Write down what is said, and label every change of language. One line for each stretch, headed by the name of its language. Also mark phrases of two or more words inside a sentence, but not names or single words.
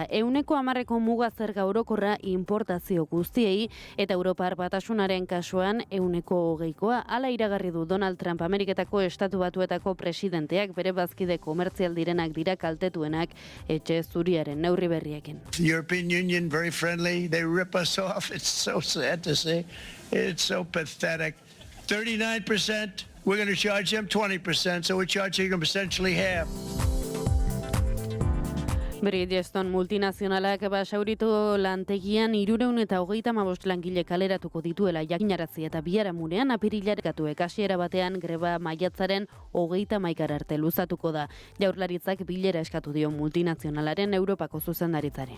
Basque: 110% muga zerga orokorra importazio guztiei eta Europar Batasunaren kasuan 120%. Hala iragarri du Donald Trump, Ameriketako Estatu Batuetako presidenteak, bere bazkide komertzial direnak dira kaltetuenak etxe zuriaren neurri berriekin.
English: The European Union, very friendly, they rip us off. It's so sad to see. It's so pathetic. 39% we're going to charge them 20%, so we're charging them essentially half.
Basque: Bridgestone multinazionalak basauritu lantegian 325 langile kaleratuko dituela jakinarazi eta biharamunean apirilarkatu hasiera batean greba maiatzaren 31 arte luzatuko da. Jaurlaritzak bilera eskatu dio multinazionalaren Europako zuzendaritzari.